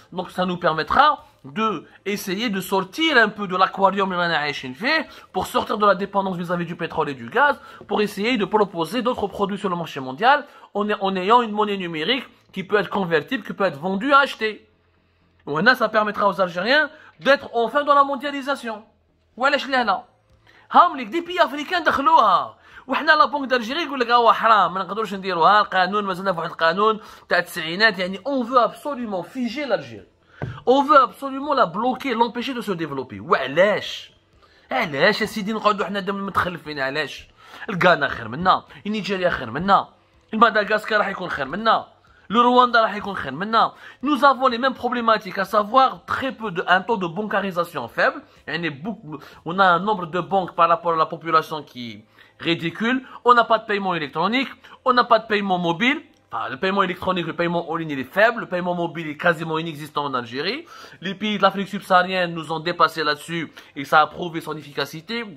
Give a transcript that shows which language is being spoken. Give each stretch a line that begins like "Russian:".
French: Donc ça nous permettra de essayer de sortir un peu de l'aquarium pour sortir de la dépendance vis-à-vis du pétrole et du gaz, pour essayer de proposer d'autres produits sur le marché mondial en ayant une monnaie numérique qui peut être convertible, qui peut être vendue à acheter. Ça permettra aux Algériens d'être enfin dans la mondialisation.
Arabic: وعلاش لا لا هام لك دي بي افريكان دخلوها وحنا لا بونك دالجيري يقول لك هو حرام ما نقدروش نديروها القانون مازلنا في واحد القانون تاع التسعينات يعني
French: on veut absolument figer l'Algérie. On veut absolument la bloquer, l'empêcher de se développer.
Arabic: وعلاش علاش يا سيدي نقعدوا حنا دم متخلفين علاش الغانا خير منا النيجيريا خير منا المدغاسكار راح يكون خير منا le Rwanda راح يكون خير منا.
French: Nous avons les mêmes problématiques, à savoir un taux de bancarisation faible. On a un nombre de banques par rapport à la population qui est ridicule. On n'a pas de paiement électronique, on n'a pas de paiement mobile. Enfin, le paiement électronique, le paiement en ligne, il est faible. Le paiement mobile est quasiment inexistant en Algérie. Les pays de l'Afrique subsaharienne nous ont dépassé là-dessus et ça a prouvé son efficacité.